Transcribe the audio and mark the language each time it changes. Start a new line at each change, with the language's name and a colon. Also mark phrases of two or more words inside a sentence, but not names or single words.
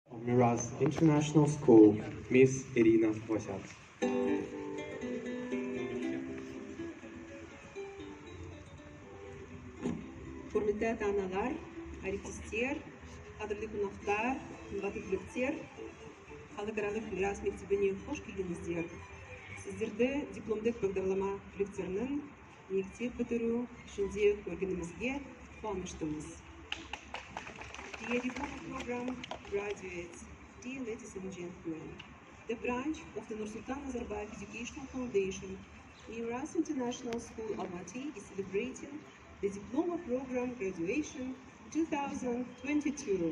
English: Miraz International School, Miss Irina Vasят.
Kazakh: Құрметті аналар, әріптестер, қадірлі қонақтар, қымбатты түлектер, халықаралық Мирас мектебіне қош келдіңіздер. Сіздерді дипломдық бағдарлама түлектерінің мектеп бітіру ішінде көргенімізге қуаныштымыз.
English: Dear Diploma Program graduates, dear ladies and gentlemen, the branch of the Nursultan Nazarbayev Educational Foundation, Miraz International School Almaty is celebrating the Diploma Program Graduation 2022.